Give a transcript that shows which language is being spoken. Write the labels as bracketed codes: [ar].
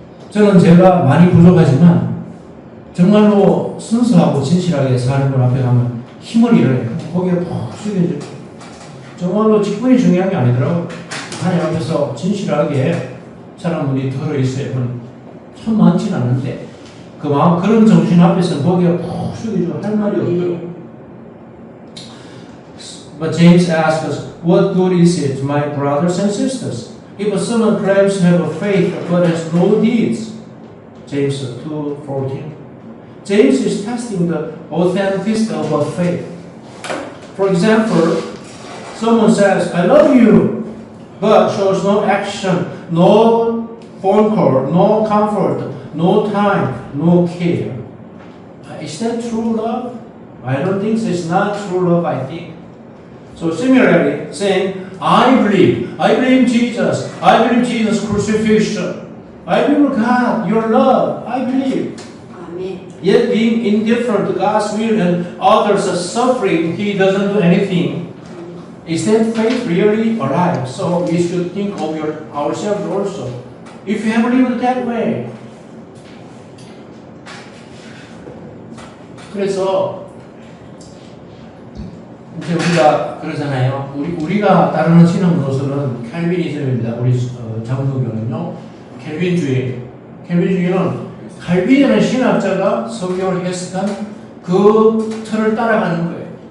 [ko] 저는 제가 많이 부족하지만 정말로 순수하고 진실하게 사는 분 앞에 가면 힘을 잃어요. 고개가 푹 숙여져요. 정말로 직분이 중요한 게 아니더라고요. 하나님 앞에서 진실하게 사람들이 들어있어요. 참 많지는 않은데 그 마음 그런 정신 앞에서 고개가 푹 숙여져 할 말이 없더라고요. [en] But James asks us, what good is it, my brothers and sisters, if someone claims to have a faith but has no deeds? James 2:14. James is testing the authenticity of our faith. For example, someone says, I love you, but shows no action, no phone call, no comfort, no time, no care. Is that true love? I don't think so. It's not true love, I think. So similarly, saying, I believe Jesus, I believe Jesus' crucifixion, I believe God, your love, I believe. Amen. Yet being indifferent to God's will and others are suffering, he doesn't do anything. Is that faith really alive? So we should think of ourselves also. If you have lived that way. [ko] 그래서 이제 우리가 그러잖아요. 우리가 따르는 신앙 노선은 칼빈이즘입니다. 우리 장로교는요, 캘빈주의. 캘빈주의는 칼빈이라는 신학자가 성경을 해석한 그 틀을 따라가는 거예요.